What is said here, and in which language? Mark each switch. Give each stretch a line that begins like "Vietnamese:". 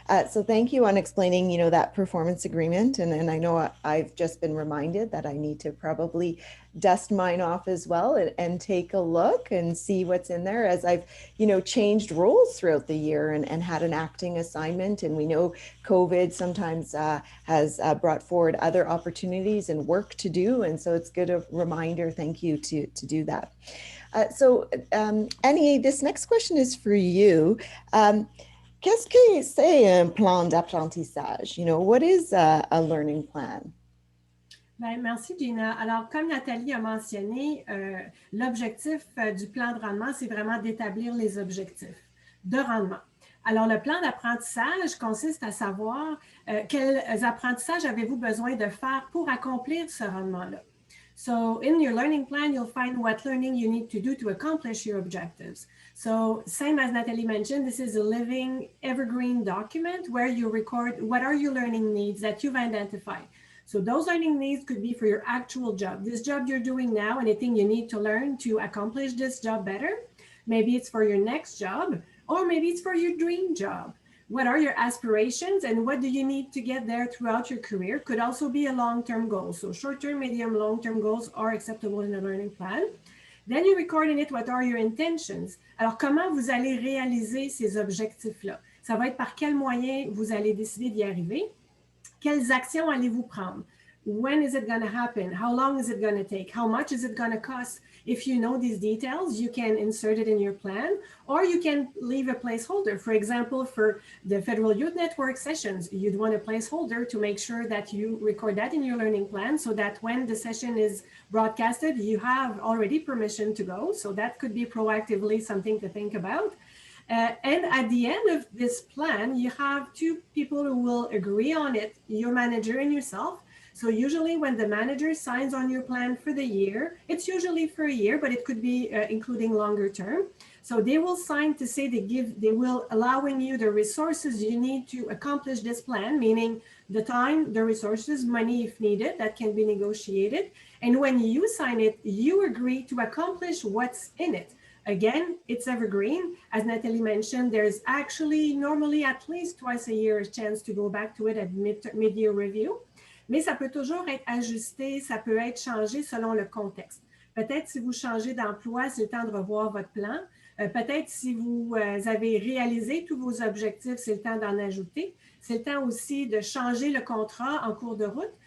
English: So thank you on explaining, that performance agreement. And I know I've just been reminded that I need to probably dust mine off as well and take a look and see what's in there as I've, changed roles throughout the year and had an acting assignment. And we know COVID sometimes has brought forward other opportunities and work to do. And so it's good a reminder. Thank you to do that. So Annie, this next question is for you.
French: Qu'est-ce que c'est un plan d'apprentissage?
English: What is a learning plan?
French: Bien, merci Gina. Alors, comme Nathalie a mentionné, l'objectif du plan de rendement, c'est vraiment d'établir les objectifs de rendement. Alors, le plan d'apprentissage consiste à savoir quels apprentissages avez-vous besoin de faire pour accomplir ce rendement-là.
English: So, in your learning plan, you'll find what learning you need to do to accomplish your objectives. So, same as Nathalie mentioned, this is a living evergreen document where you record what are your learning needs that you've identified. So those learning needs could be for your actual job. This job you're doing now, anything you need to learn to accomplish this job better. Maybe it's for your next job, or maybe it's for your dream job. What are your aspirations and what do you need to get there throughout your career? Could also be a long-term goal. So short-term, medium, long-term goals are acceptable in a learning plan. Then you record in it what are your intentions.
French: Alors, comment vous allez réaliser ces objectifs-là? Ça va être par quels moyens vous allez décider d'y arriver. Quelles actions allez-vous prendre?
English: When is it going to happen? How long is it going to take? How much is it going to cost? If you know these details, you can insert it in your plan, or you can leave a placeholder. For example, for the Federal Youth Network sessions, you'd want a placeholder to make sure that you record that in your learning plan so that when the session is broadcasted, you have already permission to go. So that could be proactively something to think about. And at the end of this plan, you have two people who will agree on it, your manager and yourself. So usually when the manager signs on your plan for the year, it's usually for a year, but it could be including longer term. So they will sign to say they will allowing you the resources you need to accomplish this plan, meaning the time, the resources, money if needed, that can be negotiated. And when you sign it, you agree to accomplish what's in it. Again, it's evergreen. As Nathalie mentioned, there's actually normally at least twice a year a chance to go back to it at mid-year review.
French: Mais ça peut toujours être ajusté, ça peut être changé selon le contexte. Peut-être si vous changez d'emploi, c'est le temps de revoir votre plan. Peut-être si vous avez réalisé tous vos objectifs, c'est le temps d'en ajouter. C'est le temps aussi de changer le contrat en cours de route.